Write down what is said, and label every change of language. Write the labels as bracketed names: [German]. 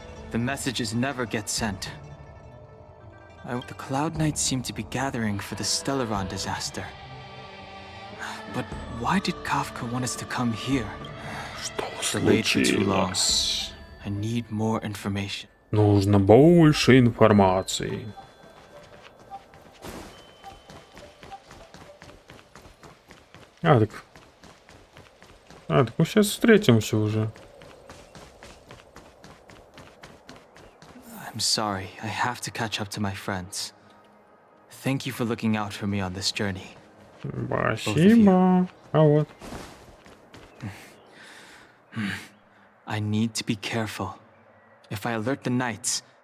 [English] The messages never get sent. The Cloud Knights seem to be gathering for the Stellaron disaster. But why did Kafka want us to come here? Delayed for too long. I need more information. [Russian] Нужно больше информации. Так мы сейчас встретимся уже. [English] I'm sorry, I have to catch up to my friends. Thank you for looking out for me on this journey. [Russian] Спасибо. А вот. [English] I need to be careful. If I alert the knights...